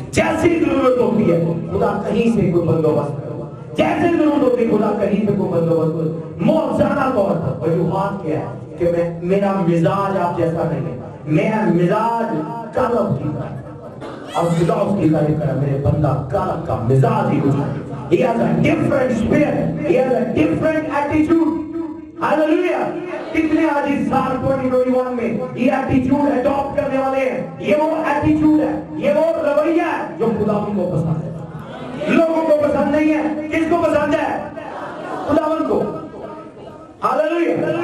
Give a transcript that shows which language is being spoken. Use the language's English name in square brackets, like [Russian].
[Urdu] جیسی ضرورت ہوتی ہے خدا کہیں سے کوئی بندوبست کرے, جیسے ضرورت ہوتی ہے خدا کہیں سے کوئی بندوبست کرے. موجزانہ طور پر وجوہات کیا ہے کہ میرا مزاج آپ جیسا نہیں ہے, میرا مزاج قلب کی طرح, اور خدا اس کی تعریف کرا میرے بندہ قلب کا مزاج ہی کچھ ہے. [English] He has a different spirit, he has a different attitude. Hallelujah. [Urdu] کتنے آج اس سال 2021 میں یہ ایٹیچیوڈ اڈاپٹ کرنے والے ہیں. یہ وہ ایٹیچیوڈ ہے, یہ وہ رویہ ہے جو خداوند کو پسند ہے, لوگوں کو پسند نہیں ہے. کس کو پسند ہے؟ خداوند کو. ہاللیلویا.